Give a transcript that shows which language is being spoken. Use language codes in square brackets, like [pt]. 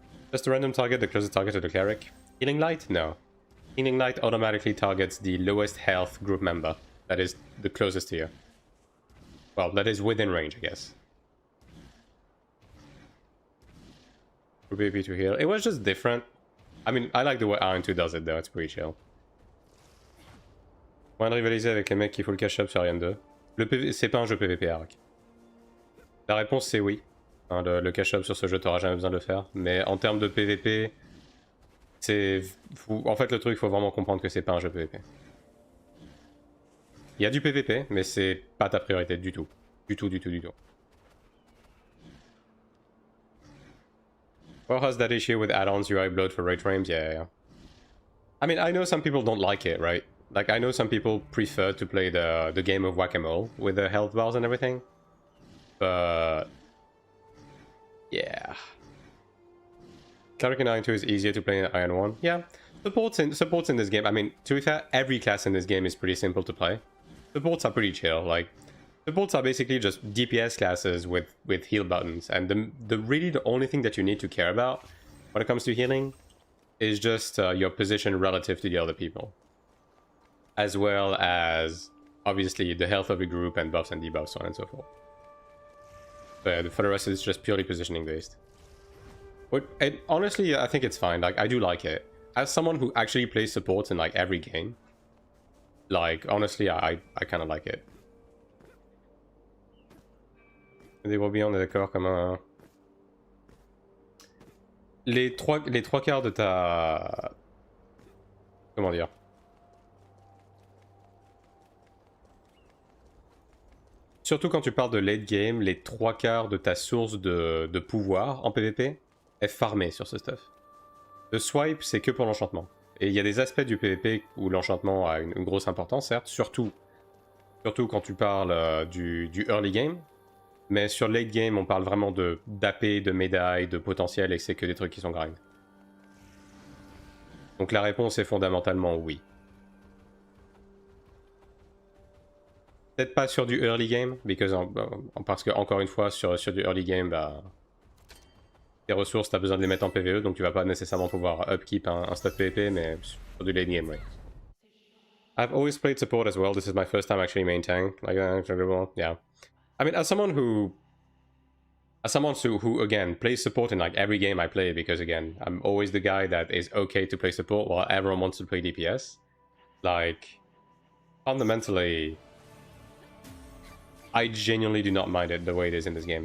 [en] Just a random target, the closest target to the Cleric. Healing Light? No. Healing Light automatically targets the lowest health group member that is the closest to you. Well, that is within range, I guess. Group AP to heal. It was just different. I mean, I like the way AION2 does it though, it's pretty chill. [fr] Moyen de rivaliser avec les mecs qui font le cash-up sur AION2. C'est pas un jeu PVP, Arc. La réponse c'est oui. Hein, le cash-up sur ce jeu, t'auras jamais besoin de le faire. Mais en termes de PVP, c'est... En fait, le truc, faut vraiment comprendre que c'est pas un jeu PVP. Il y a du PVP, mais c'est pas ta priorité du tout. Du tout. [en] Well, has that issue with add-ons UI bloat for rate frames? Yeah. I mean, I know some people don't like it, right? Like, I know some people prefer to play the game of whack-a-mole with the health bars and everything. But... yeah. Cleric in AION2 is easier to play in AION1. Yeah. Supports in this game, I mean, to be fair, every class in this game is pretty simple to play. Supports are pretty chill, like, Supports are basically just DPS classes with heal buttons, and the only thing that you need to care about when it comes to healing is just your position relative to the other people, as well as obviously the health of the group and buffs and debuffs, so on and so forth. But for the rest, it's just purely positioning based. But honestly, I think it's fine. Like, I do like it. As someone who actually plays supports in like every game, like honestly, I kind of like it. [fr] Des brebis, on est d'accord, comme un... Les trois quarts de ta... Comment dire? Surtout quand tu parles de late game, les trois quarts de ta source de pouvoir en PvP est farmée sur ce stuff. Le swipe, c'est que pour l'enchantement. Et il y a des aspects du PvP où l'enchantement a une grosse importance, certes, surtout quand tu parles du early game. Mais sur late game, on parle vraiment d'AP, de médailles, de potentiel, et c'est que des trucs qui sont grind. Donc la réponse est fondamentalement oui. Peut-être pas sur du early game, parce que encore une fois, sur du early game, bah, tes ressources, tu as besoin de les mettre en PvE, donc tu vas pas nécessairement pouvoir upkeep un stat PvP, mais sur du late game, oui. [en] I've always played support as well. This is my first time actually main tank. Like, yeah. I mean, as someone who again plays support in like every game I play, because again, I'm always the guy that is okay to play support while everyone wants to play DPS. Like, fundamentally, I genuinely do not mind it the way it is in this game.